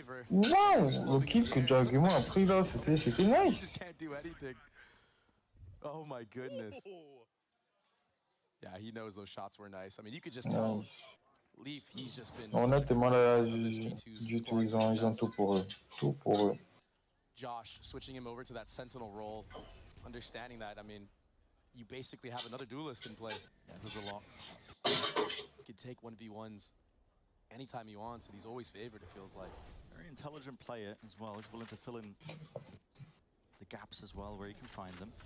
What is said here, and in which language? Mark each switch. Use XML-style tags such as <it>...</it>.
<fr>Waouh, le kill que Jagimo a pris là, c'était nice.</fr> <en>Oh my goodness. Yeah, he knows those shots were nice. I mean, you could just tell Leaf, he's just been...</en> <fr>Honnêtement, là, ils ont tout pour eux. Tout pour eux.</fr> <en>Josh, switching him over to that sentinel role, understanding that, I mean, you basically have another duelist in play. Yeah, there's a lot. He can take 1v1s anytime he wants, and he's always favored, it feels like. Very intelligent player as well. He's willing to fill in the gaps as well where he can find them.</en>